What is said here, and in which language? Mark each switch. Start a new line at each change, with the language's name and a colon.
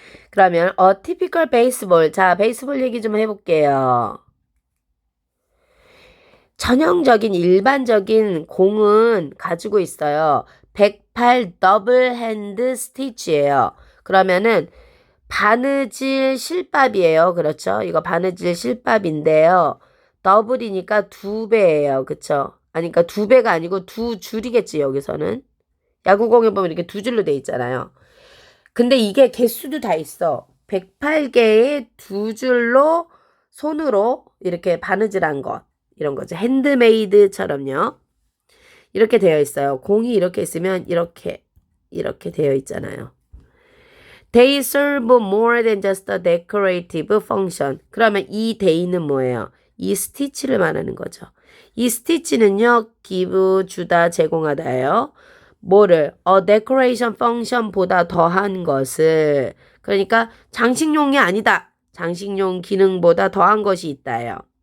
Korean: 그러면
English: a typical baseball.
Korean: 자, 베이스볼 얘기 좀 해볼게요. 전형적인 일반적인 공은 가지고 있어요. 108 더블 핸드 스티치예요. 그러면은 바느질 실밥이에요. 그렇죠? 이거 바느질 실밥인데요. 더블이니까 2배예요. 그쵸? 아니, 그러니까 2배가 아니고 2줄이겠지, 여기서는. 야구공에 보면 이렇게 2줄로 돼 있잖아요. 근데 이게 개수도 다 있어. 108개의 2줄로 손으로 이렇게 바느질한 것. 이런 거죠. 핸드메이드처럼요. 이렇게 되어 있어요. 공이 이렇게 있으면 이렇게 되어 있잖아요.
English: They serve more than just a decorative function.
Korean: 그러면 이 day는 뭐예요? 이 스티치를 말하는 거죠. 이 스티치는요. give, 주다, 제공하다예요. 뭐를?
English: a decoration function
Korean: 보다 더한 것을. 그러니까 장식용이 아니다. 장식용 기능보다 더한 것이 있다예요.